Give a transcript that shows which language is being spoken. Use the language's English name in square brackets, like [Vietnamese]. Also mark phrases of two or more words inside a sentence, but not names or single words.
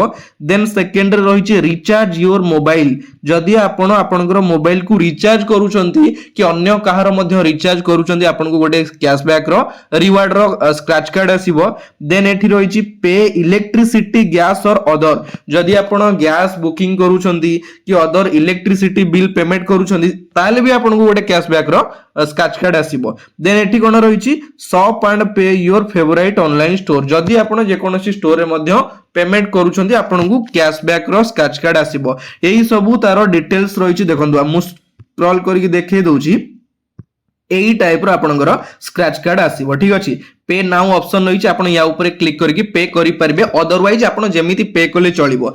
[English] then second [Odia] ରେ ରହିଛି [English] recharge your mobile [Odia] ଯଦି ଆପଣ ଆପଣଙ୍କର ମୋବାଇଲ କୁ ରିଚାର୍ଜ କରୁଛନ୍ତି କି ଅନ୍ୟ କାହାର ମଧ୍ୟେ ରିଚାର୍ଜ କରୁଛନ୍ତି ଆପଣ କୁ ଗୋଟେ କ୍ୟାସବ୍ୟାକ ର ରିୱାର୍ଡ ର [English] scratch card [Odia] ଆସିବ। ଦେନ ଏଠି ରହିଛି [English] pay electricity gas [Odia] ଔର ଅଦର ଯଦି ଆପଣ [English] gas booking [Odia] କରୁଛନ୍ତି କି [English] other electricity bill payment [Odia] କରୁଛନ୍ତି ତାହାଲେ ଭି ଆପଣ କୁ ଗୋଟେ କ୍ୟାସବ୍ୟାକ ର [English] scratch card [Odia] ଆସିବ। ଦେନ ଏଠି କଣ ରହିଛି [English] shop and pay your favorite online store [Odia] ଯଦି ଆପଣ ଯେ କୌଣସି ଷ୍ଟୋର ରେ ମଧ୍ୟେ ପେମେଣ୍ଟ କରୁଛନ୍ତି ଆପଣ କୁ କ୍ୟାସବ୍ୟାକ ର [English] scratch card [Odia] ଆସିବ। ଏହି ସବୁ ତାର ଡିଟେଲସ ରହିଛି ଦେଖନ୍ତୁ ମୁଁ ସ୍କ୍ରୋଲ କରିକେ ଦେଖେଇ ଦେଉଛି ଏଇ ଟାଇପ ର ଆପଣଙ୍କର [English] scratch card [Odia] ଆସିବ। ଠିକ ଅଛି [English] pay now option [Odia] ରହିଛି ଆପଣ ୟା ଉପର କ୍ଲିକ କରିକେ ପେ କରି ପାରିବେ ଅଦରୱାଇଜ ଆପଣ ଯେମିତି ପେ କଲେ ଚାଲିବ।